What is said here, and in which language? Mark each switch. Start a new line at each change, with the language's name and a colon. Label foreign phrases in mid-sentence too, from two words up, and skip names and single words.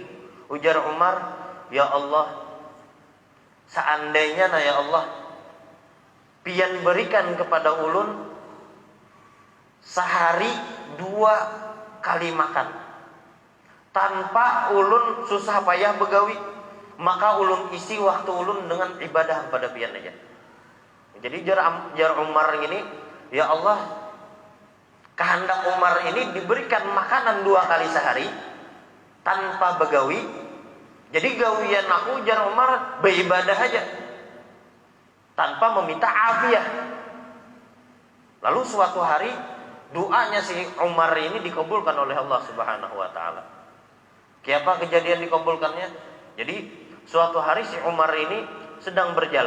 Banjar: Ujar Umar, ya Allah, seandainya ya Allah pian berikan kepada ulun sehari 2 kali makan, tanpa ulun susah payah begawi, maka ulun isi waktu ulun dengan ibadah kepada pian aja. Jadi jar Umar ini, ya Allah, kehendak Umar ini diberikan makanan 2 kali sehari tanpa begawi. Jadi gawian aku, jar Umar, beribadah aja tanpa meminta afiah.
Indonesian: Lalu suatu hari doanya si Umar ini dikabulkan oleh Allah
Arabic: Subhanahu wa Ta'ala.
Indonesian: Kenapa kejadian dikabulkannya? Jadi suatu hari si Umar ini sedang berjalan.